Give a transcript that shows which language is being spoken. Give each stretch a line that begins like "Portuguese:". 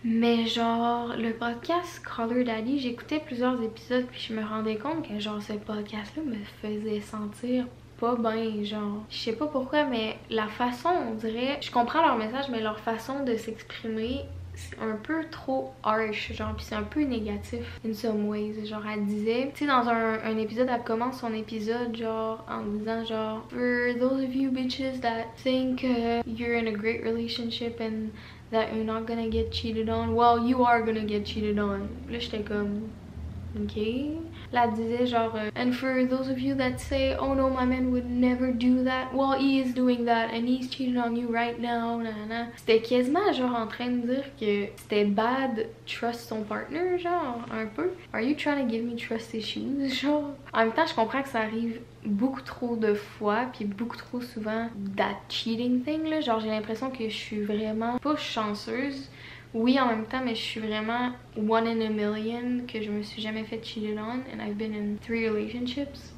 French: Mais genre, le podcast Call Her Daddy, j'écoutais plusieurs épisodes puis je me rendais compte que genre ce podcast-là me faisait sentir pas bien, genre. Je sais pas pourquoi, mais la façon, on dirait... Je comprends leur message, mais leur façon de s'exprimer, c'est un peu trop harsh, genre, pis c'est un peu négatif
English: in some ways.
French: Genre, elle disait... Tu sais, dans un épisode, elle commence son épisode, genre, en disant, genre...
English: For those of you bitches that think you're in a great relationship and that you're not gonna get cheated on, well, you are gonna get cheated on.
French: Là, j'étais comme... Ok? Là, elle disait genre,
English: and for those of you that say, oh no, my man would never do that, well, he is doing that, and he's cheating on you right now, nanana.
French: C'était quasiment genre en train de dire que c'était bad trust son partner, genre, un peu.
English: Are you trying to give me trust issues, genre?
French: En même temps, je comprends que ça arrive beaucoup trop de fois, puis beaucoup trop souvent,
English: that cheating thing,
French: là. Genre, j'ai l'impression que je suis vraiment pas chanceuse. Oui, en même temps, mais je suis vraiment
English: one in a million
French: que je me suis jamais fait cheated on,
English: and I've been in 3 relationships.